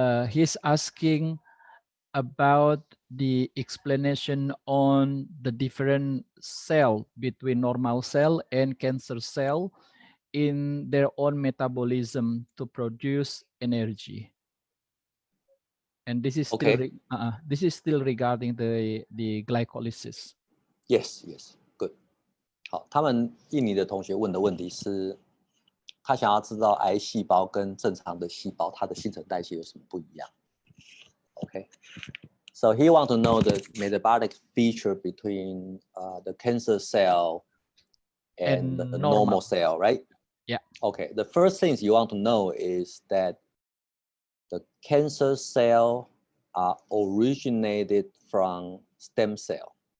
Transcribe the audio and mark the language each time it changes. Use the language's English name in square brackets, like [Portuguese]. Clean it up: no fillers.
[English] He's asking about the explanation on the different cell between normal cell and cancer cell in their own metabolism to produce energy. And this is still this is still regarding the glycolysis. Yes, yes, good. [Chinese] 好，他们印尼的同学问的问题是，他想要知道癌细胞跟正常的细胞它的新陈代谢有什么不一样。 [English] Okay, so he want to know the metabolic feature between the cancer cell and the normal cell, right? Yeah. Okay, the first things you want to know is that the cancer cell are originated from stem cell.